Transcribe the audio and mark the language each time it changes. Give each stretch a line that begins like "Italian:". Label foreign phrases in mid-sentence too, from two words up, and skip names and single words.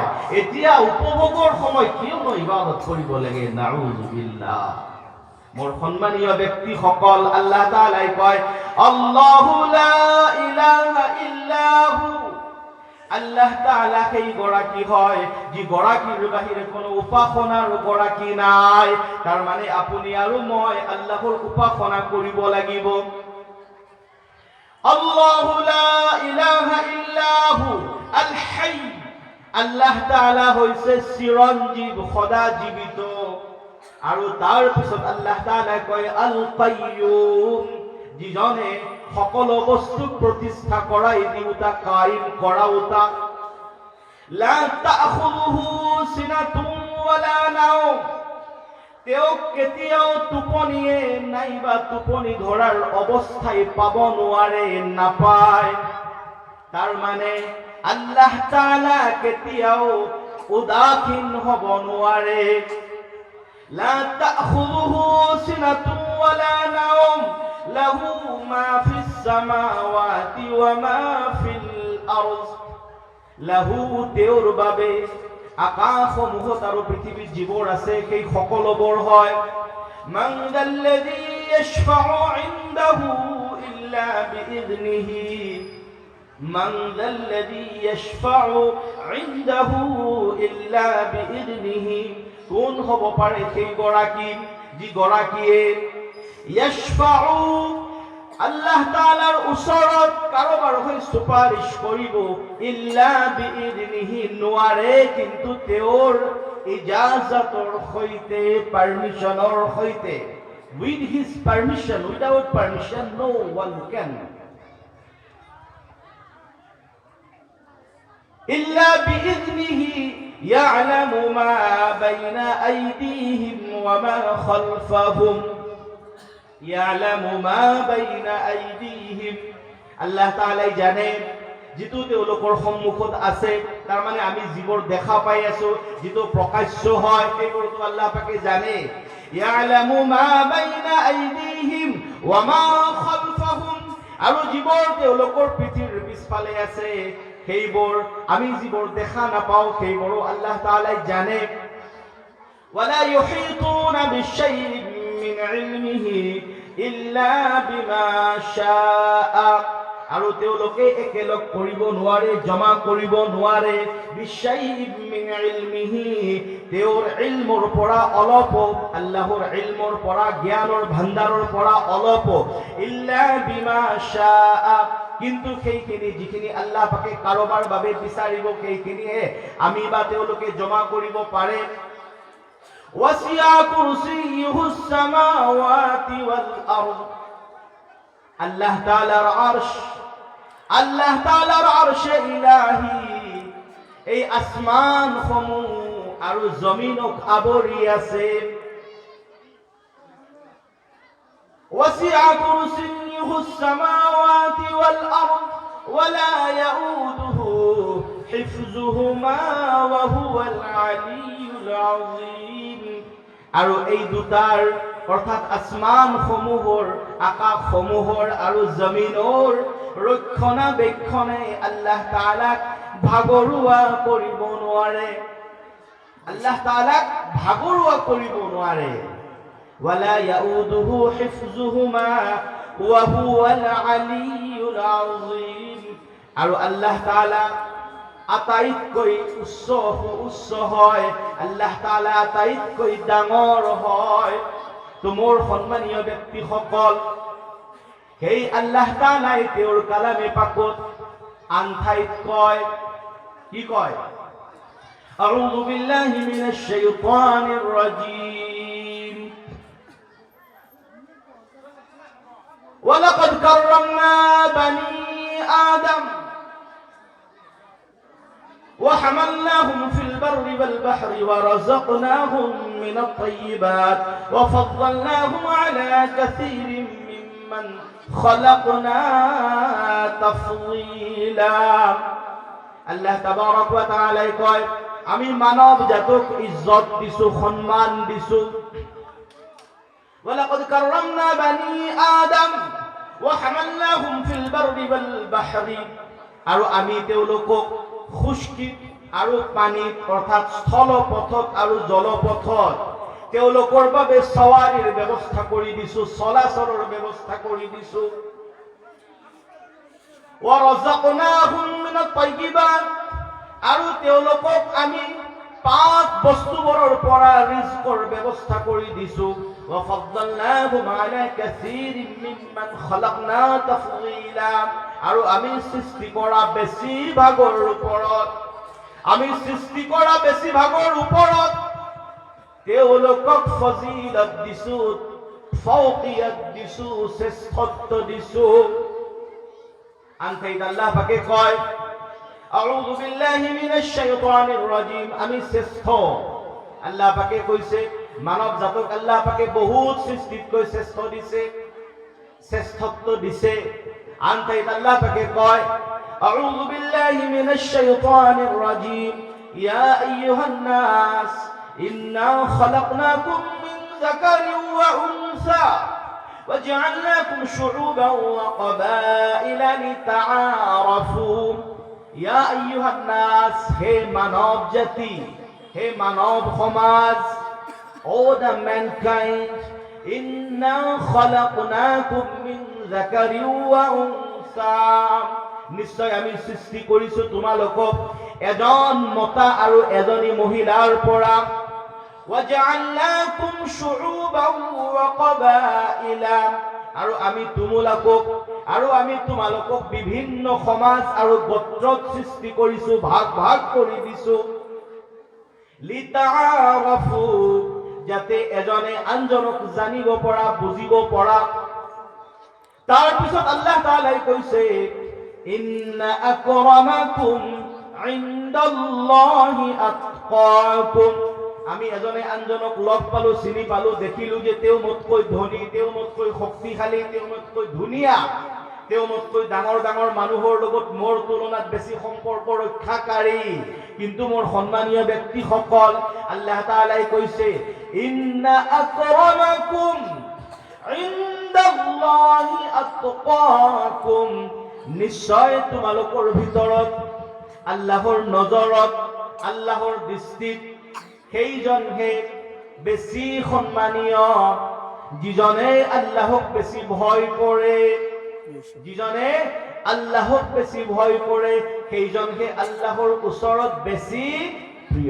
Assamese: এতিয়া উপভোগৰ সময় কিয়নো ইবাদত কৰিব লাগে? নাউজুবিল্লাহ। মোৰ সন্মানীয় ব্যক্তিসকল, আল্লাহ তাআলাই কয়
Arabic: الله لا إله إلا هو.
Assamese: আল্লাহ তাআলা সেই গৰাকী হয় যি গৰাকীৰ বাহিৰে কোনো উপাসনাৰ গৰাকী নাই। তাৰ মানে আপুনি আৰু মই আল্লাহৰ উপাসনা কৰিব লাগিব।
Arabic: الله لا إله إلا هو الحي.
Assamese: আল্লাহ তাআলা হৈছে চিৰঞ্জীৱ, সদা জীৱিত। আৰু তাৰ পিছত আল্লাহ তাআলা কয়
Arabic: القيوم,
Assamese: যিজনে সকলো বস্তুক প্ৰতিষ্ঠা কৰাই দিওতা, কায়েম কৰাওতা।
Arabic: لا تأخذه سنة ولا نوم,
Assamese: তেওঁক কেতিয়াও টোপনিয়ে নাইবা টোপনি ধৰাৰ অৱস্থাই পাব নোৱাৰে, নাপায়। তাৰ মানে আল্লাহ তাআলা কেতিয়াও উদাসীন হ'ব নোৱাৰে।
Arabic: لا تأخذه سنة ولا نوم له ما في السماوات وما في الأرض. লাহু,
Assamese: তেওঁৰ বাবে আকাশসমূহত আৰু পৃথিৱীত যিবোৰ আছে সেই সকলোবোৰ হয়।
Arabic: من ذا الذي يشفع عنده إلا بإذنه. من ذا الذي يشفع عنده إلا بإذنه.
Assamese: কোন হ'ব পাৰে সেই গৰাকী যি গৰাকীয়ে ইয়াশফাউ, আল্লাহ তাআলাৰ ওচৰত কাৰোবাৰ হৈ সুপাৰিশ কৰিব,
Arabic: إلا بإذنه,
Assamese: নোৱাৰে কিন্তু তেওঁৰ ইজাজতৰ সৈতে, পাৰমিশনৰ সৈতে।
English: With his permission, without permission no one can.
Arabic: إلا بإذنه يعلم ما بين أيديهم وما خلفهم. يعلم ما بين أيديهم,
Assamese: আল্লাহ তাআলাই জানে যিটো তেওঁলোকৰ সন্মুখত আছে। তাৰ মানে আমি যিবোৰ দেখা পাই আছো, যিটো প্ৰকাশ্য হয়, সেইবোৰতো আল্লাহ পাকে জানে।
Arabic: يعلم ما بين أيديهم وما خلفهم,
Assamese: আৰু যিবোৰ তেওঁলোকৰ পিঠিৰ পিছফালে আছে সেইবোৰ, আমি যিবোৰ দেখা নাপাওঁ সেইবোৰো আল্লাহ তাআলাই জানে।
Arabic: ولا يحيطون بشيء من علمه إلا بما شاء,
Assamese: আৰু তেওঁলোকে একেলগ কৰিব নোৱাৰে, জমা কৰিব নোৱাৰে।
Arabic: بشيء من علمه,
Assamese: তেওঁৰ ইলমৰ পৰা অলপ, আল্লাহৰ ইলমৰ পৰা, জ্ঞানৰ ভাণ্ডাৰৰ পৰা অলপ।
Arabic: إلا بما شاء,
Assamese: কিন্তু সেইখিনি যিখিনি আল্লাহ পাকে কাৰোবাৰ বাবে বিচাৰিব সেইখিনিহে আমি বা তেওঁলোকে জমা কৰিব পাৰে।
Arabic: وسع كرسيه السماوات والأرض,
Assamese: আল্লাহ তাআলার আরশ, আল্লাহ তাআলার আরশে ইলাহি এই আসমান সমূহ আৰু জমিনক আৱৰি আছে।
Arabic: وسع كرسيه السماوات والأرض ولا يؤوده حفظهما وهو العلي العظيم.
Assamese: আৰু এই দুটাৰ অৰ্থাৎ আসমান সমূহৰ, আকাশ সমূহৰ আৰু জমিনৰ ৰক্ষণাবেক্ষণে আল্লাহ তাআলাক ভাগৰুৱা কৰিব নোৱাৰে, আল্লাহ তাআলাক ভাগৰুৱা কৰিব নোৱাৰে।
Arabic: ولا يؤوده حفظهما وهو العلي العظيم,
Assamese: আৰু আল্লাহ তাআলা আটাইতকৈ উচ্চ হয়, আল্লাহ তাআলা আটাইতকৈ ডাঙৰ হয়। তো মোৰ সন্মানীয় ব্যক্তিসকল, সেই আল্লাহ তাআলাই তেওঁৰ কালামে পাকত আন ঠাইত কয়, কি কয়?
Arabic: أعوذ بالله من الشيطان الرجيم. ولقد كرمنا بني آدم وحملناهم في البر والبحر ورزقناهم من الطيبات وفضلناهم على كثير ممن خلقنا تفضيلا। الله تبارك وتعالى
Assamese: কয়, আমি মানব জাতক ইজ্জত দিছো, সম্মান দিছো।
Arabic: ولقد كرمنا بني آدم وحملناهم في البر والبحر,
Assamese: আৰু আমি তেওঁলোকক খুশকিত আৰু পানীত অৰ্থাৎ স্থলপথত আৰু জলপথত তেওঁলোকৰ বাবে সৱাৰীৰ ব্যৱস্থা কৰি দিছো, চলাচলৰ ব্যৱস্থা কৰি দিছো।
Arabic: ورزقناهم من الطيبات,
Assamese: আৰু তেওঁলোকক আমি পাক বস্তুবোৰৰ পৰা ৰিজকৰ ব্যৱস্থা কৰি দিছো।
Arabic: وفضلناهم على كثير ممن خلقنا تفضيلا,
Assamese: আৰু আমি সৃষ্টি কৰা বেছিভাগৰ ওপৰত তেওঁলোকক ফজিলত দিছো, ফৌকিয়ত দিছো, শ্ৰেষ্ঠত্ব দিছো। আনঠাইত আল্লাহ পাকে কয়,
Arabic: أعوذ بالله من الشيطان الرجيم,
Assamese: আমি শ্ৰেষ্ঠ। আল্লাহ পাকে কৈছে মানৱ জাতক আল্লাহ পাকে বহুত সৃষ্টিতকৈ শ্ৰেষ্ঠ দিছে, শ্ৰেষ্ঠত্ব দিছে। আনঠাইত আল্লাহ পাকে কয়,
Arabic: أعوذ بالله من الشيطان الرجيم، يا أيها الناس إنا خلقناكم من ذكر وأنثى وجعلناكم شعوبا وقبائل لتعارفوا يا أيها الناس,
Assamese: হে মানব জাতি, হে মানব সমাজ,
English: O the mankind,
Arabic: إنا خلقناكم من ذكر وأنثى,
Assamese: নিশ্চয় আমি সৃষ্টি কৰিছো তোমালোকক এজন মতা আৰু এজনী মহিলাৰ পৰা।
Arabic: وجعلناكم شعوبا وقبائلا,
Assamese: আৰু আমি তোমালোকক বিভিন্ন সমাজ আৰু গোত্ৰত সৃষ্টি কৰিছো, ভাগ ভাগ কৰি দিছো। লিতাআরাফু, যাতে এজনে আনজনক জানিব পৰা, বুজিব পৰা। তাৰ পিছত আল্লাহ তাআলাই কৈছে,
Arabic: إن أكرمكم عند الله أتقاكم,
Assamese: আমি এজনে আনজনক লগ পালো, চিনি পালো, দেখিলো যে তেওঁ মোতকৈ ধনী, তেওঁ মোতকৈ শক্তিশালী, তেওঁ মোতকৈ ধুনীয়া, তেওঁ মোতকৈ ডাঙৰ ডাঙৰ মানুহৰ লগত মোৰ তুলনাত বেছি সম্পৰ্ক ৰক্ষাকাৰী, কিন্তু মোৰ সন্মানীয় ব্যক্তিসকল, আল্লাহ তাআলাই কৈছে,
Arabic: إن أكرمكم عند الله أتقاكم,
Assamese: নিশ্চয় তোমালোকৰ ভিতৰত আল্লাহৰ নজৰত, আল্লাহৰ দৃষ্টিত সেইজনহে বেছি সন্মানীয়, যিজনে আল্লাহক বেছি ভয় কৰে। যিজনে আল্লাহক বেছি ভয় কৰে সেইজনহে আল্লাহৰ ওচৰত বেছি প্ৰিয়।